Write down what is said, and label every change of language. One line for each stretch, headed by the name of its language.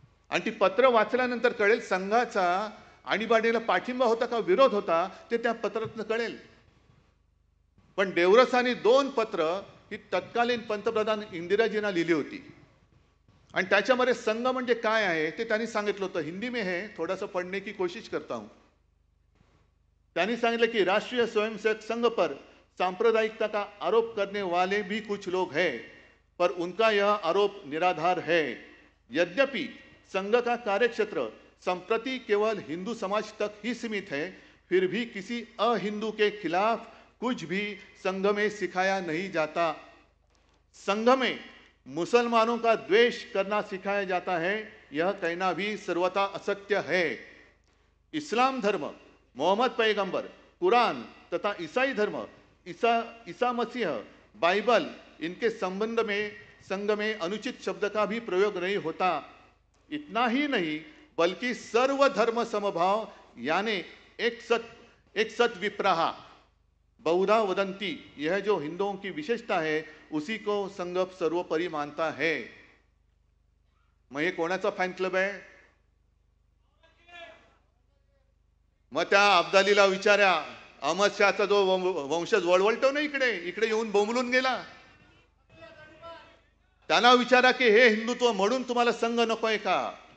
Marathi: आणि ती पत्र वाचल्यानंतर कळेल संघाचा आणीबाणीला पाठिंबा होता का विरोध होता, ते त्या पत्रातून कळेल. पण देवरसांनी 2 पत्र ही तत्कालीन पंतप्रधान इंदिराजींना लिहिली होती. आणि त्याच्यामध्ये संघ म्हणजे काय आहे ते त्यांनी सांगितलं होतं.
Hindi: हिंदी में है, थोड़ा सा पढ़ने की कोशिश करता हूं.
Marathi: त्यांनी सांगितलं की
Hindi: राष्ट्रीय स्वयंसेवक संघ पर सांप्रदायिकता का आरोप करने वाले भी कुछ लोग हैं, पर उनका यह आरोप निराधार है. यद्यपि संघ का कार्यक्षेत्र संप्रति केवल हिंदू समाज तक ही सीमित है, फिर भी किसी अहिंदू के खिलाफ कुछ भी संघ में सिखाया नहीं जाता. संघ में मुसलमानों का द्वेष करना सिखाया जाता है, यह कहना भी सर्वथा असत्य है. इस्लाम धर्म, मोहम्मद पैगंबर, कुरान तथा ईसाई धर्म, ईसा मसीह, बाइबल, इनके संबंध में संघ में अनुचित शब्द का भी प्रयोग नहीं होता. इतना ही नहीं बल्कि सर्व धर्म समभाव यानी
Sanskrit: एक सत विप्रहा बहुधा वदंती,
Hindi: यह जो हिंदुओं की विशेषता है उसी को संघ सर्वोपरि मानता है.
Marathi: मग हे कोणाचा फॅन क्लब आहे? मग त्या अब्दालीला विचारा, अहमद शहाचा जो वंशज वळवळतो ना इकडे इकडे येऊन बोंबलून गेला, त्यांना विचारा की हे हिंदुत्व म्हणून तुम्हाला संघ नकोय का?